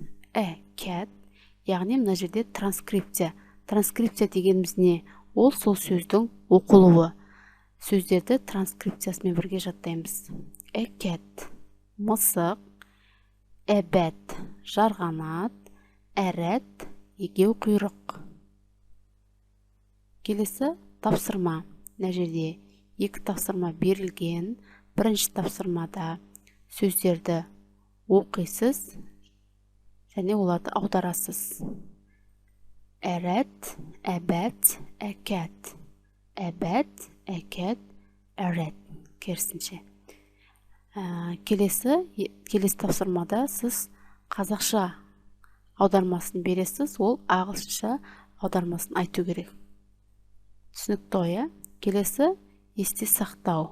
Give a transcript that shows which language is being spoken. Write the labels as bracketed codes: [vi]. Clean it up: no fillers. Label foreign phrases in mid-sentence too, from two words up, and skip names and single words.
[en] A cat, [kk] яғни мына жерде транскрипция. Транскрипция дегеніміз не? Ол сол сөздің оқылуы. Сөздерді транскрипциясымен бірге жаттаймыз. [en] A cat, [kk] мысық. [en] A bat, [kk] жарғанат. [en] A rat, [kk] егеу құйрық. Келесі тапсырма. Мына жерде екі тапсырма берілген. Бірінші тапсырмада сөздерді оқисыз және оларды аударасыз. [en] A rat, a bat, a cat. A bat, a cat, a rat. [kk] Керісінше. Келесі тапсырмада сіз қазақша аудармасын бересіз, ол ағылшынша аудармасын айту керек. Түсінікті ойы. Келесі есте сақтау.